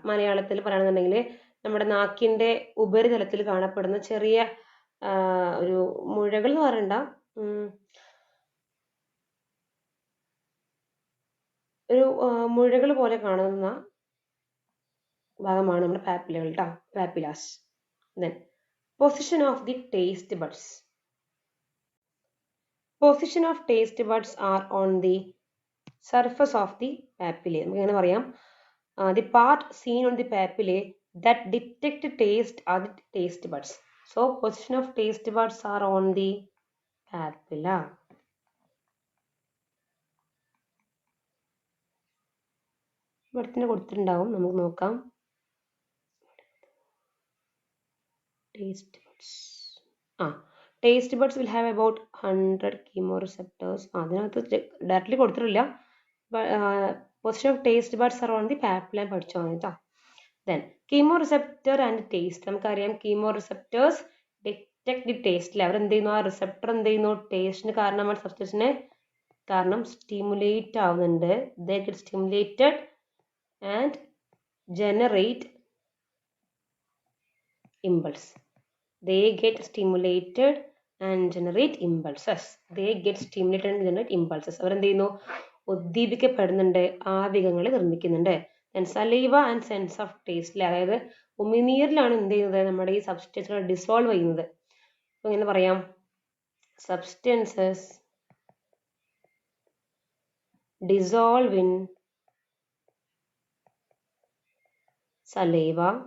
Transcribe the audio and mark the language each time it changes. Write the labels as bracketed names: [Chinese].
[Malayalam] മലയാളത്തിൽ പറയുകയാണെന്നുണ്ടെങ്കിൽ നമ്മുടെ നാക്കിന്റെ ഉപരിതലത്തിൽ കാണപ്പെടുന്ന ചെറിയ ഒരു മുഴകൾ എന്ന് പറയണ്ട, ഒരു മുഴകൾ പോലെ കാണുന്ന ഭാഗമാണ് നമ്മുടെ പാപ്പിലകൾ ട്ടോ, പാപ്പിലാസ്. [English] Then position of the taste buds. Position of taste buds are on the surface of the papillae. [Malayalam] നമുക്ക് എങ്ങനെ പറയാം, [English] the part seen on the papillae that detect taste are the taste buds. So position of taste buds are on the papilla. [Malayalam] ഇവിടത്തിന് കൊടുത്തിട്ടുണ്ടാവും, നമുക്ക് നോക്കാം. [English] Taste buds, taste buds will have about 100 chemoreceptors. [Malayalam] അതിനകത്ത് directly കൊടുത്തിട്ടില്ല. [English] Position of taste buds are on the papilla [Malayalam] പഠിച്ചു വന്നിട്ടോ. [English] Then chemoreceptor and taste. [Malayalam] നമുക്കറിയാം [English] chemoreceptors detect the taste. [Malayalam] അവരെന്ത് ചെയ്യുന്നു, ആ റിസപ്റ്റർ എന്ത് ചെയ്യുന്നു ടേസ്റ്റിന് കാരണമാണ് സബ്സ്റ്റൻസിനെ കാരണം സ്റ്റിമുലേറ്റ് ആവുന്നുണ്ട്. [English] They get stimulated and generate impulse. They get stimulated and generate impulses. They get stimulated and generate impulses. [Malayalam] അവരെന്ത് ചെയ്യുന്നു ഉദ്ദീപിക്കപ്പെടുന്നുണ്ട്, ആവേഗങ്ങൾ നിർമ്മിക്കുന്നുണ്ട്. [English] saliva and sense of taste, [Malayalam] അതായത് ഉമിനീരിലാണ് എന്ത് ചെയ്യുന്നത് നമ്മുടെ ഈ സബ്സ്റ്റൻസുകൾ ഡിസോൾവ് ചെയ്യുന്നത്. അപ്പൊ എങ്ങനെ പറയാം, [English] Substances dissolve in saliva.